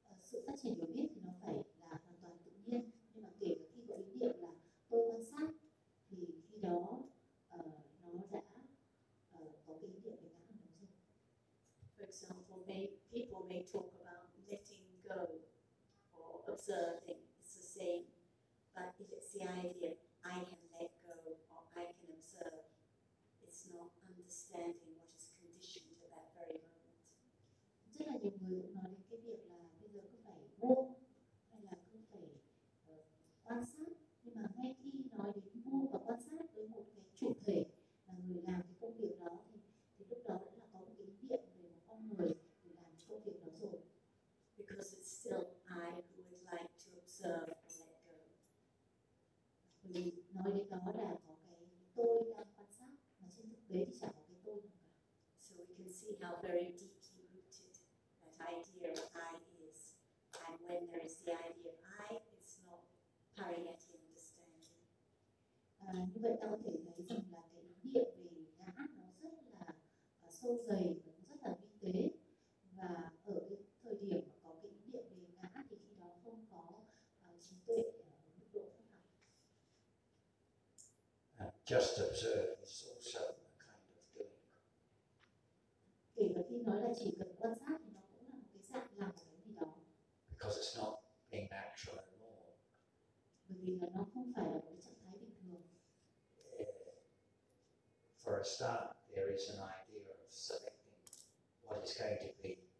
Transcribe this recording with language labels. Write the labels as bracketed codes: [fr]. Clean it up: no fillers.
[vi] Sự phát triển hiểu biết thì nó phải là hoàn toàn tự nhiên. Nhưng mà kể cả khi có ý niệm là tôi quan sát, thì khi đó nó đã có cái ý niệm về tham rồi. [en] For example, people may talk about letting go or observing. It's the same. But if it's the idea I can let go or I can observe, it's not understanding what is conditioned to that very moment. [vi] Rất là nhiều người nói đến cái việc là bây giờ cứ phải buông hay là cứ phải quan sát, nhưng mà ngay khi nói đến buông và quan sát với một cái chủ thể là người làm cái công việc đó, thì lúc đó đã là có một ý niệm về một con người để làm công việc đó rồi. [en] Because it's still I who would like to observe and let go. [vi] Vì nói đến đó là có cái tôi đang quan sát, mà trên thực tế thì chẳng có cái tôi nào cả. [en] So we can see how very deeply rooted that idea of I is. And when there is the idea of I, it's not pariyatti understanding. [vi] Như vậy ta có thể thấy rằng là cái ý niệm về ngã nó rất là sâu dày và nó rất là vi tế. Và ở cái thời điểm mà có cái ý niệm về ngã thì khi đó không có trí tuệ ở mức độ pháp học. [en] Just observe is also a kind of doing. [vi] Kể cả khi nói là chỉ cần quan sát thì nó cũng là một cái dạng làm cái gì đó. [en] Because it's not being natural at all. [vi] Bởi vì là nó không phải là một trạng thái bình thường. [en] For a start, there is an idea of selecting what is going to be